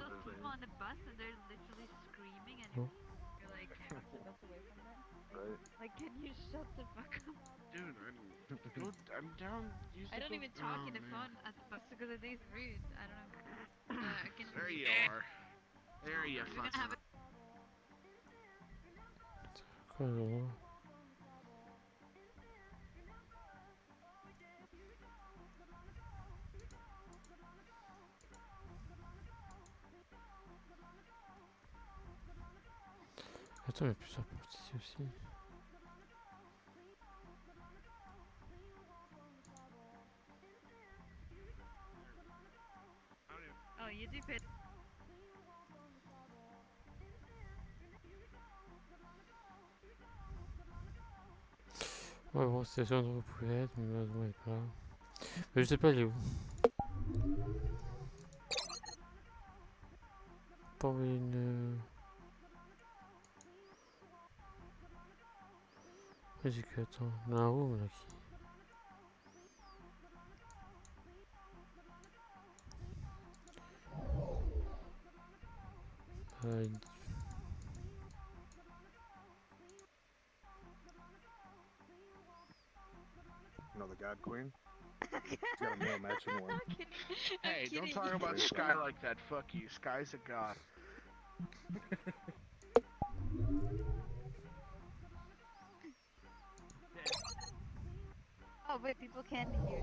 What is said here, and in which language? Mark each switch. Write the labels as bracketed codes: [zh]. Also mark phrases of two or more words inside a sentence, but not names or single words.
[en] those people on the bus and they're literally screaming and Oh. you're like, push the bus away from them. Right? Like, can you shut the fuck up? Dude, I'm down. Use I the don't go- even talk oh, in the man. phone at the bus because I think it's rude. I don't know. I can. There you are. There you We're gonna have fucking. [fr] Quoi alors? Attends, il y a plusieurs portes ici aussi. [en] Oh, you do fit. [fr] Ouais, bon, c'est sûr où vous pouvez être, mais malheureusement, il est pas là. Mais je sais pas, il est où. Pas envoyer une... Vas-y, que attends. On a un room là qui... il- [en] You know the God Queen? She's got a male matching one. I'm kidding. I'm Hey, don't kidding. talk about Very Sky funny. like that. Fuck you. Sky's a god. Oh, wait, people can't hear.